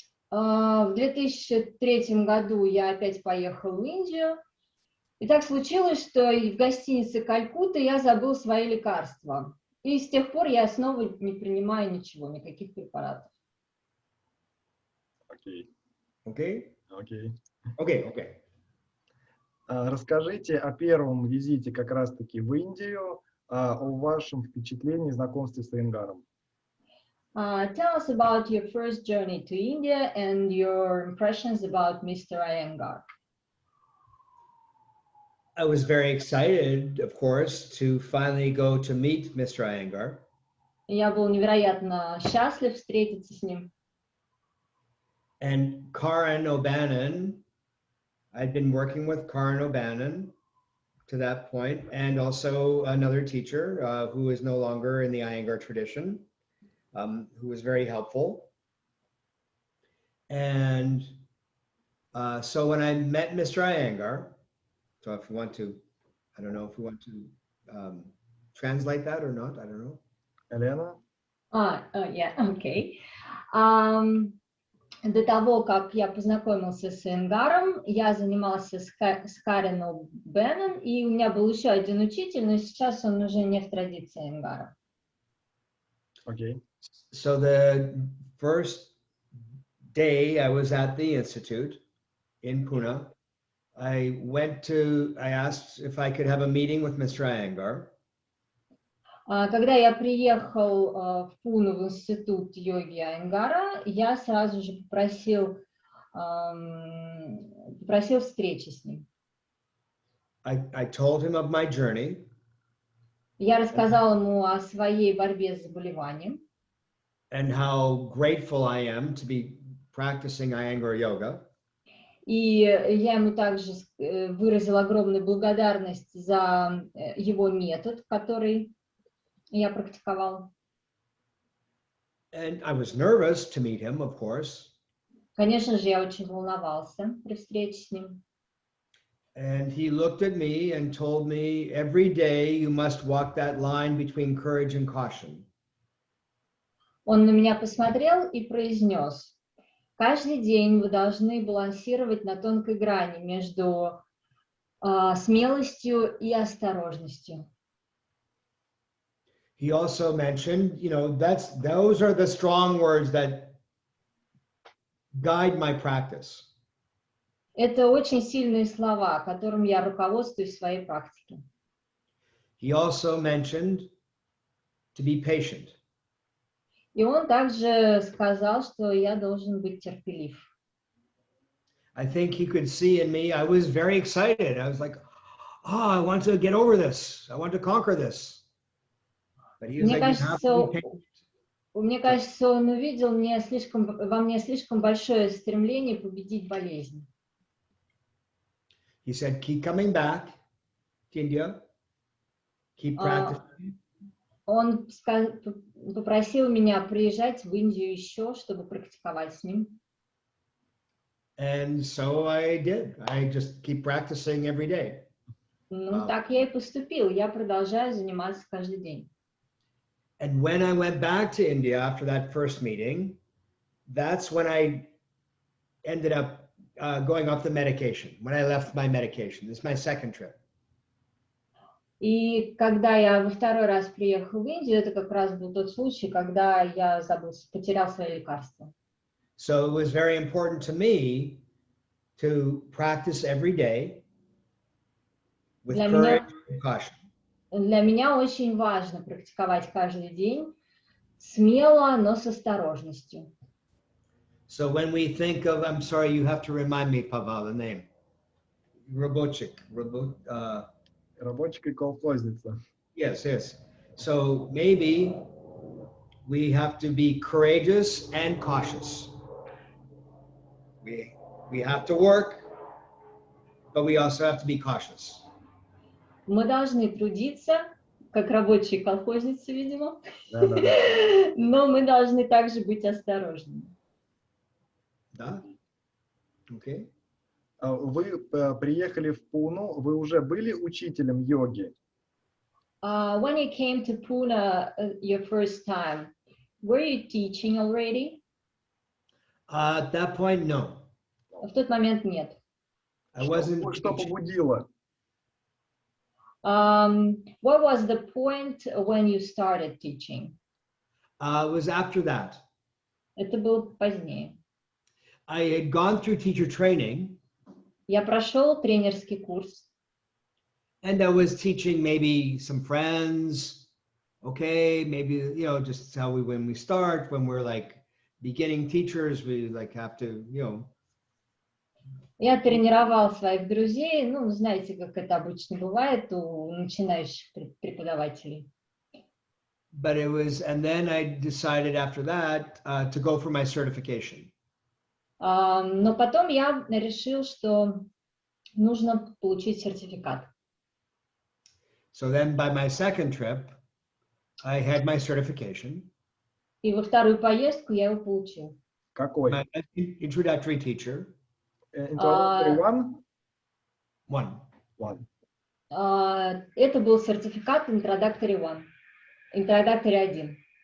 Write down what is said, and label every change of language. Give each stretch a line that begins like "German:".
Russian: В 2003 году я опять поехала в Индию, и так случилось, что в гостинице Калькутты я забыл свои лекарства, и с тех пор я снова не принимаю ничего, никаких препаратов. Окей.
English: Okay.
Russian: Расскажите о первом визите как раз-таки в Индию, о вашем впечатлении и знакомстве с Айенгаром.
English: Tell us about your first journey to India and your impressions about Mr. Iyengar. I was very excited, of course, to finally go to meet Mr. Iyengar.
Russian: Я был невероятно счастлив встретиться с ним.
English: And Karan O'Bannon, I'd been working with Karan O'Bannon to that point, and also another teacher who is no longer in the Iyengar tradition, who was very helpful. And so when I met Mr. Iyengar, so if you want to I don't know if we want to translate that or not. I don't know.
Russian: Елена?
English: Yeah, okay.
Russian: До того, как я познакомился с Айенгаром, я занимался с Карен Беннен, и у меня был еще один учитель, но сейчас он уже не в традиции Айенгара.
English: Okay. So the first day I was at the institute in Pune, I asked if I could have a meeting with Mr. Iyengar.
Russian: Когда я приехал в Пуну в институт йоги Айенгара, я сразу же попросил встречи с ним.
English: I told him of my journey.
Russian: Я рассказал ему о своей борьбе с заболеванием.
English: And how grateful I am to be practicing Iyengar yoga.
Russian: И я ему также выразил огромную благодарность за его метод, который я практиковала.
English: And I was nervous to meet him, of course.
Russian: Конечно же, я очень волновался при встрече с ним.
English: And he looked at me and told me, every day you must walk that line between courage and caution.
Russian: Он на меня посмотрел и произнес: каждый день вы должны балансировать на тонкой грани между смелостью и осторожностью.
English: He also mentioned, those are the strong words that guide my practice.
Russian: Это очень сильные слова, которым я руководствуюсь в своей практике.
English: He also mentioned to be patient.
Russian: И он также сказал, что я должен быть терпелив.
English: I think he could see in me, I was very excited. I was like, I want to get over this. I want to conquer this. But he was
Russian: Мне кажется, он увидел во мне слишком большое стремление победить болезнь.
English: He said, keep coming back to India. Keep practicing.
Russian: Он попросил меня приезжать в Индию еще, чтобы практиковать с ним.
English: And so I did. I just keep practicing every day.
Russian: Ну, так я и поступил. Я продолжаю заниматься каждый день.
English: And when I went back to India after that first meeting, that's when I ended up going off the medication, when I left my medication. This is my second trip.
Russian: И когда я во второй раз приехал в Индию, это как раз был тот случай, когда я потерял свои лекарства.
English: So it was very important to me to practice every day with courage and caution.
Russian: Для меня очень важно практиковать каждый день смело, но с осторожностью.
English: So when we think of, I'm sorry, you have to remind me, Pavel, the name.
Russian: Рабочий. Рабочий и колхозница.
English: Yes. So maybe we have to be courageous and cautious. We have to work, but we also have to be cautious.
Russian: Мы должны трудиться, как рабочие колхозницы, видимо, но мы должны также быть осторожными. Да? Окей. Вы приехали в Пуну, вы уже были учителем йоги?
English: When you came to Pune your first time, were you teaching already? At that point, no.
Russian: В тот момент нет.
English: I wasn't.
Russian: Что побудило?
English: What was the point when you started teaching? It was after that.
Russian: Это было позднее.
English: I had gone through teacher training.
Russian: Я прошел тренерский курс.
English: And I was teaching maybe some friends. Okay, maybe, just how when we start, when we're like beginning teachers, we like have to,
Russian: Я тренировал своих друзей, ну, знаете, как это обычно бывает у начинающих преподавателей.
English: But it was, and then I decided after that to go for my certification.
Russian: Но потом я решил, что нужно получить сертификат.
English: So then by my second trip, I had my certification.
Russian: И во вторую поездку я его получил. Какой?
English: My introductory teacher. Introductory one? One.
Russian: Это был сертификат Introductory 1.